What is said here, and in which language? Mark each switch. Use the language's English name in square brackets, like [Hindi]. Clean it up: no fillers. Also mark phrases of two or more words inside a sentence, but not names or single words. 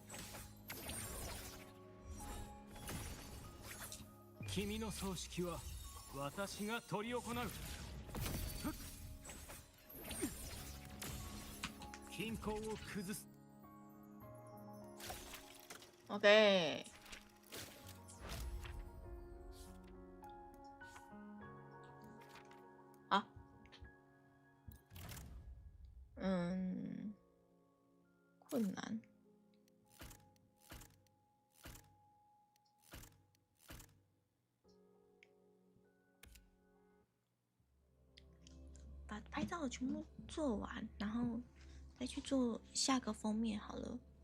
[Japanese] 君の葬式は私が執り行う。均衡を崩す。 [Chinese] OK。好。困难。把拍照的全部做完，然后再去做下个封面好了。